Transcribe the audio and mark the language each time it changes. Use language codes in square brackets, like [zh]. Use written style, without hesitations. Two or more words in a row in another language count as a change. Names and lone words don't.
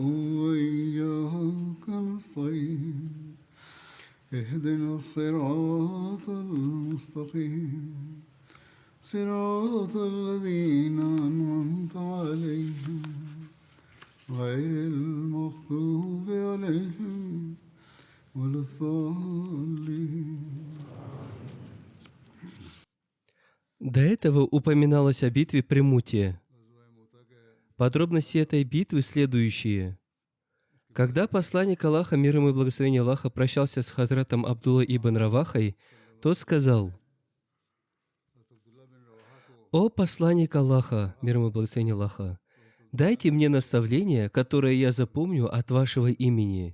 [ar] وإياك نستعين اهدنا الصراط المستقيم صراط الذين أنعمت عليهم غير المغضوب عليهم ولا الضالين. [ru] До этого упоминалось о битве при Муте. Подробности этой битвы следующие. Когда посланник Аллаха, мир ему и благословение Аллаха, прощался с Хазратом Абдулла ибн Равахой, тот сказал: «О посланник Аллаха, мир ему и благословение Аллаха, дайте мне наставление, которое я запомню от вашего имени».